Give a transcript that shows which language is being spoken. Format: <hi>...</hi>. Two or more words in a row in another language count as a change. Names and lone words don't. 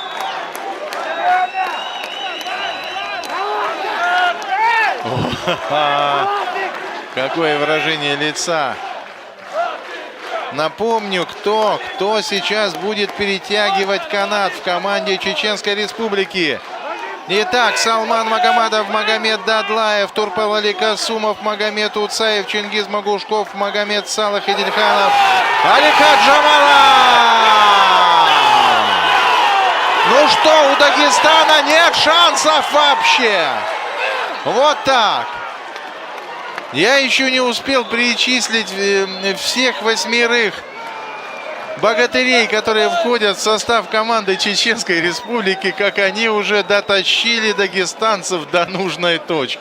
<ru>Какое выражение лица. Напомню, кто сейчас будет перетягивать канат в команде Чеченской Республики. Итак, Салман Магомадов, Магомед Дадлаев, Турпал Али Касумов, Магомед Уцаев, Чингиз Магушков, Магомед Салах Идильханов, Аликат Джамалов. Ну что, у Дагестана нет шансов вообще. Вот так. Я еще не успел перечислить всех 8 богатырей, которые входят в состав команды Чеченской Республики, как они уже дотащили дагестанцев до нужной точки.</ru>